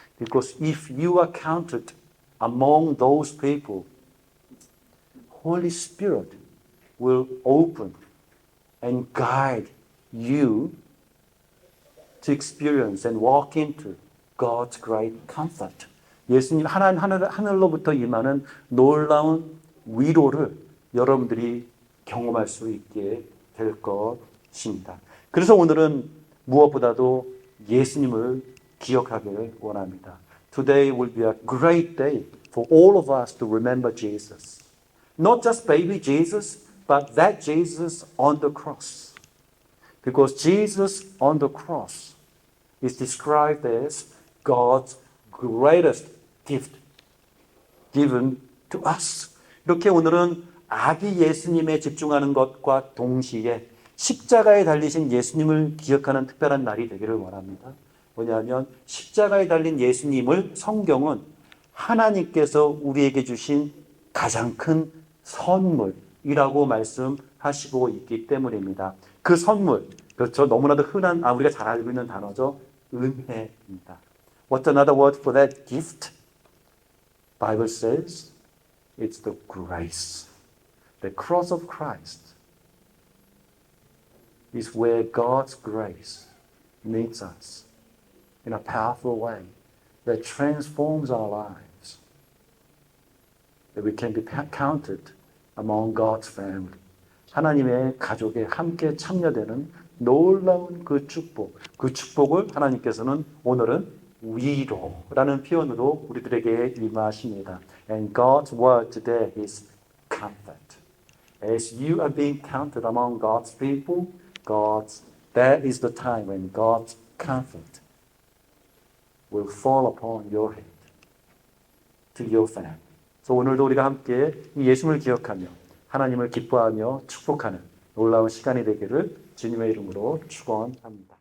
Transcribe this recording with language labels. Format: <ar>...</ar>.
<en>Because if you are counted among those people, Holy Spirit will open and guide you to experience and walk into God's great comfort.</en> <ko>예수님 하늘로부터 임하는 놀라운 위로를 여러분들이 경험할 수 있게 될 것입니다. 그래서 오늘은 무엇보다도 예수님을 기억하기를 원합니다.</ko> <en>Today will be a great day for all of us to remember Jesus. Not just baby Jesus, but that Jesus on the cross. Because Jesus on the cross is described as God's greatest gift given to us.</en> <ko>이렇게 오늘은 아기 예수님에 집중하는 것과 동시에 십자가에 달리신 예수님을 기억하는 특별한 날이 되기를 원합니다. 왜냐하면 십자가에 달린 예수님을 성경은 하나님께서 우리에게 주신 가장 큰 선물이라고 말씀하시고 있기 때문입니다. 그 선물, 그렇죠. 너무나도 흔한, 우리가 잘 알고 있는 단어죠. 은혜입니다.</ko> <en>What's another word for that gift? Bible says it's the grace. The cross of Christ is where God's grace meets us in a powerful way that transforms our lives. That we can be counted among God's family.</en> <ko>하나님의 가족에 함께 참여되는 놀라운 그 축복을 하나님께서는 오늘은 위로라는 표현으로 우리들에게 임하십니다.</ko> <en>And God's word today is comfort. As you are being counted among God's people, that is the time when God's comfort will fall upon your head, to your family.</en> <ko>그래서 오늘도 우리가 함께 이 예수님을 기억하며 하나님을 기뻐하며 축복하는 놀라운 시간이 되기를 주님의 이름으로 축원합니다.</ko>